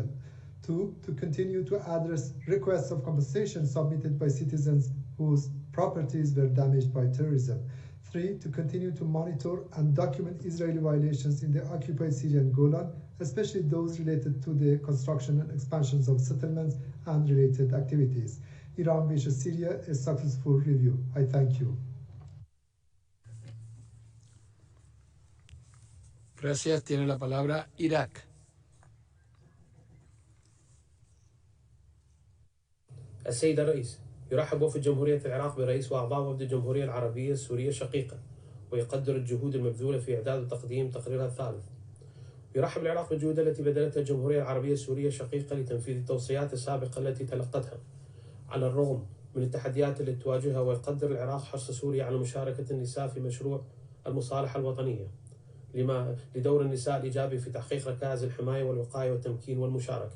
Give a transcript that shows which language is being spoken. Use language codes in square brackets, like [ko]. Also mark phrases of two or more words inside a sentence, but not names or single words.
[en] 2, to continue to address requests of compensation submitted by citizens whose properties were damaged by terrorism. 3, to continue to monitor and document Israeli violations in the occupied Syrian Golan, especially those related to the construction and expansions of settlements and related activities. Iran wishes Syria a successful review. I thank you. [es] Gracias. Tiene la palabra Irak. [ar] السيد الرئيس، يرحب وفد جمهورية العراق برئيس وأعضاء وفد الجمهورية العربية السورية الشقيقة، ويقدر الجهود المبذولة في إعداد وتقديم تقريرها الثالث. يرحب العراق بالجهود التي بذلتها الجمهورية العربية السورية الشقيقة لتنفيذ التوصيات السابقة التي تلقتها على الرغم من التحديات التي تواجهها، ويقدر العراق حرص سوريا على مشاركة النساء في مشروع المصالحة الوطنية لدور النساء الإيجابي في تحقيق ركائز الحماية والوقاية والتمكين والمشاركة.